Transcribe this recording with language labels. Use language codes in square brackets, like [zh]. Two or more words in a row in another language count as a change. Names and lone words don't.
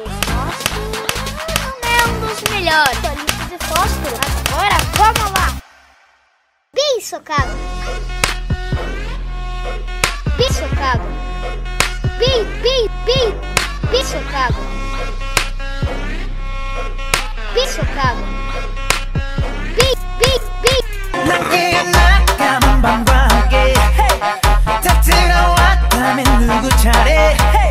[pt] Não é um dos melhores palitos de fósforo. Agora vamos lá. Bem socado. Bem socado. Bem socado. Bem socado. [ko] 남게 나가는 밤과 함께 다 들어왔다면 누구 차례